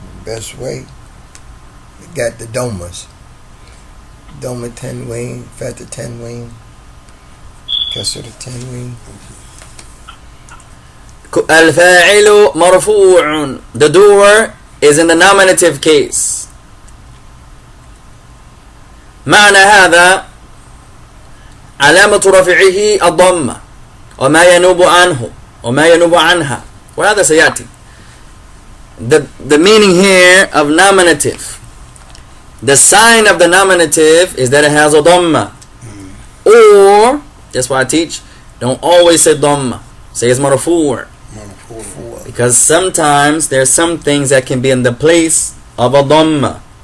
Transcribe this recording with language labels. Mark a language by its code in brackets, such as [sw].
[en] Best way. We got the domas. Doma tenween, fatha tenween, kasra tenween. [ar] الفاعل مرفوع. [en] The door is in the nominative case. [ar] معنى هذا علامة رفعه الضمة وما ينوب عنه وما ينوب عنها وهذا سيأتي. [en] The meaning here of nominative, the sign of the nominative is that it has a dhamma. Or, that's why I teach, don't always say dhamma. Say it's marfu'. Because sometimes there's some things that can be in the place of a dhamma.